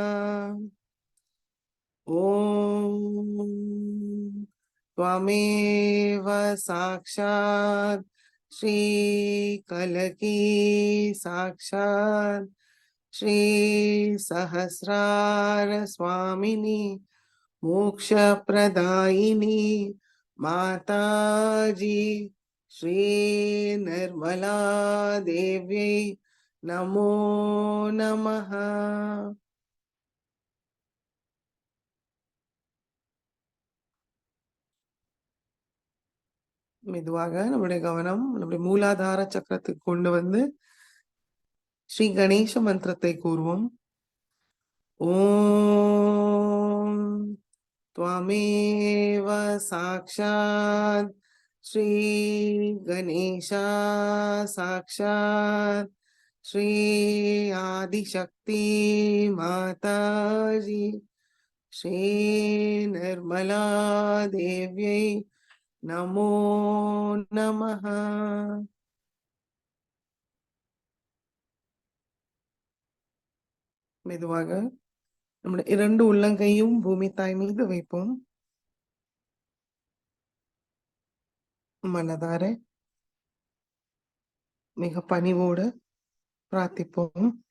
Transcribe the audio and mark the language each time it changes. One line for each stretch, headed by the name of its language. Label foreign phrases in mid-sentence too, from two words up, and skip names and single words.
Sanskrit: ॐ त्वमेव साक्षात् श्रीकलकी साक्षात् श्री सहस्रार स्वामिनी मोक्षप्रदायिनी माताजी श्री निर्मला देव्यै नमो नमः।
Tamil: மெதுவாக நம்முடைய கவனம் நம்முடைய மூலாதார சக்கரத்துக்கு கொண்டு வந்து ஸ்ரீ கணேச மந்திரத்தை கூறுவோம்.
Sanskrit: ஓம் त्वमेव साक्षात् श्री गणेशा साक्षात् श्री आदिशक्ति माताजी श्री निर्मला देव्यै नमो नमः।
Tamil: மெதுவாக நம்முடைய 2 உள்ளங்கையும் பூமி தாய் மீது வைப்போம். மனதார மிக பணிவோடு பிரார்த்திப்போம்.